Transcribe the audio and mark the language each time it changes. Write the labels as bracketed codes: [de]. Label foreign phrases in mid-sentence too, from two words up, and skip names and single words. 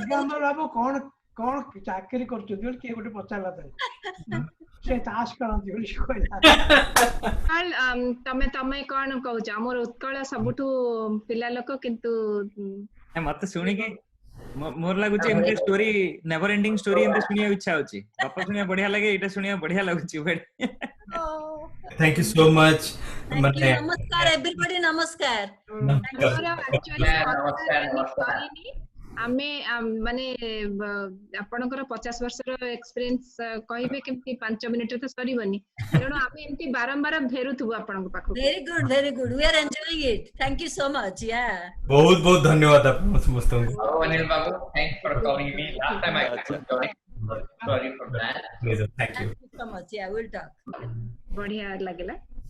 [or] କଣ ଚାକିରି କରୁଛନ୍ତି ବୋଲି କିଏ ଗୋଟେ ପଚାରିଲା ତାଙ୍କୁ, ସେ ତାସ ଖେଳନ୍ତି ବୋଲି କହିଲା। ତମେ କଣ କହୁଛ? ଆମର ଉତ୍କଳ ସବୁଠୁ ପିଲା ଲୋକ, କିନ୍ତୁ ମତେ ଶୁଣିକି ମୋର ଲାଗୁଛି ଏମିତି ଷ୍ଟୋରି, [en] never ending story [or] ଏମିତି ଶୁଣିବାକୁ ଇଚ୍ଛା ହଉଛି। ଗପ ଶୁଣିବା ବଢିଆ ଲାଗେ, ଏଇଟା ଶୁଣିବା ବଢିଆ ଲାଗୁଛି। [en] Thank you so much. [or] ନମସ୍କାର everybody, ନମସ୍କାର। ଆମେ ମାନେ ଆପଣଙ୍କର 50 ବର୍ଷର ଏକ୍ସପିରିଏନ୍ସ କହିବେ କେମିତି 5 ମିନିଟରେ ତ ସରିବନି, ତେଣୁ ଆମେ ଏମିତି ବାରମ୍ବାର ଫେରୁଥିବୁ ଆପଣଙ୍କ ପାଖକୁ। [en] very good, we are enjoying it, thank you so much। [or] ବହୁତ ବହୁତ ଧନ୍ୟବାଦ ଆପଣ ସମସ୍ତଙ୍କୁ। ଅନିଲ ବାବୁ, [en] thanks for calling me last time I couldn't join, sorry for that। Thank you so much, we'll talk। [or] ବଢିଆ ଲାଗିଲା।